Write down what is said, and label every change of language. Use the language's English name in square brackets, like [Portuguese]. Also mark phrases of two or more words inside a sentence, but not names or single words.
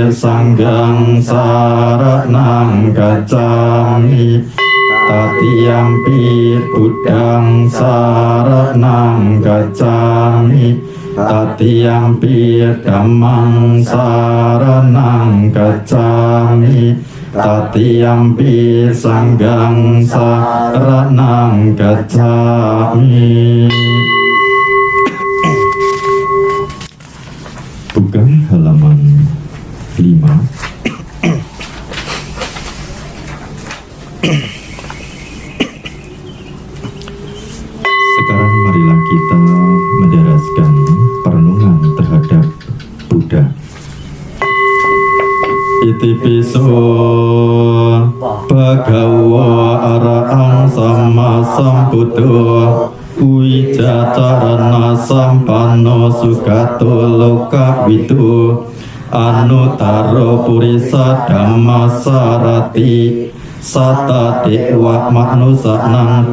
[Pali] sanghang saranang gacchami, tatiyampi buddhang saranang gacchami, tatiyampi dhammang saranang gacchami, tatiyampi sanghang saranang gacchami. [Indonesian] Buka halaman 5. Sekarang marilah kita mendaraskan perenungan terhadap Buddha. [Pali] Iti piso bhagawa arahang sama sambuddha Wijacarana sampanno sugato lokawidu Anutaro purisa dhammasarati Sata dewa manusanang